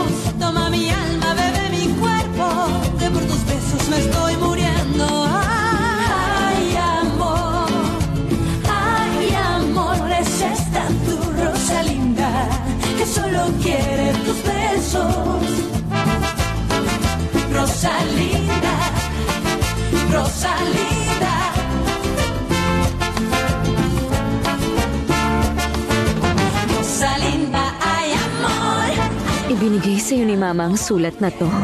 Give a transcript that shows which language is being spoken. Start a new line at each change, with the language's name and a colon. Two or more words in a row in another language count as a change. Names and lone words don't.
Spanish: Toma mi alma, bebe mi cuerpo, que por tus besos me estoy muriendo. Ay, amor, es esta tu Rosalinda que solo quiere tus besos. Rosalinda, Rosalinda. Rosalinda, ay amor.
Filipino: Ibinigay sa'yo ni Mama ang sulat na to.